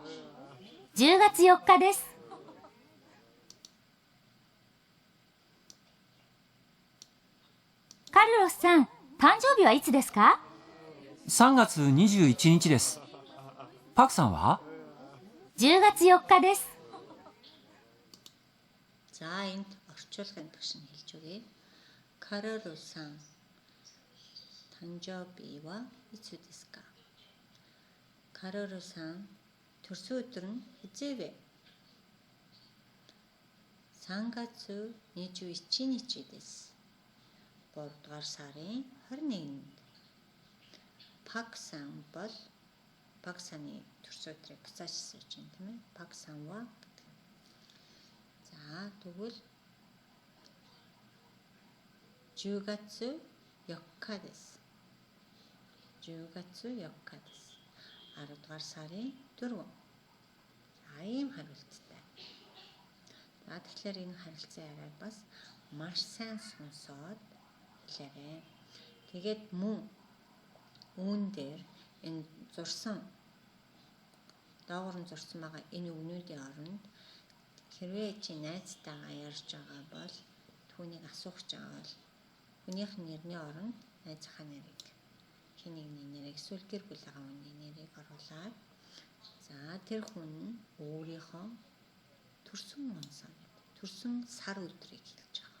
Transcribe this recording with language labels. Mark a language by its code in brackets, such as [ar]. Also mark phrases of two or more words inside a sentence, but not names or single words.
[ja] 10 月4日です。カルロスさん、誕生日はいつですか？ 3月21日です。パクさんは？ 10月4日です。 [mn] За энд орчуулгын багш нь хэлж өгье. [ja] カルロスさん誕生日はいつですか? [mn] Каролу-сан төрсөн өдөр нь хизээ вэ? [ja] 3 月21日です. [mn] 3 дугаар сарын 21-нд. Пак-сан бол Пак-саны төрсөн өдрийг буцааж хэлж байна тийм ээ. [ja] パクさんは [mn] За тэгвэл [ja] 10 月4日です. 10月4日です. [mn] 10 дугаар сарын 4. За ийм хариулттай. За тэгэхээр энэ харилцан яриаг бас маш сайн сонсоод хэлээрэй. Тэгээд мөн үүн дээр энэ зурсан доогоор нь зурсан байгаа энэ үгнүүдийн оронд хэрвээ чи найзтайгаа ярьж байгаа бол түүнийг асуух гэж байгаа бол хүнийх нэрний оронд найзынхаа нэрийг хин нэгний нэрийг эсвэл гэр бүл байгаа хүний нэрийг оруулаад за тэр хүн өөрийнхөө төрсөн сар өдрийг хэлж байгаа.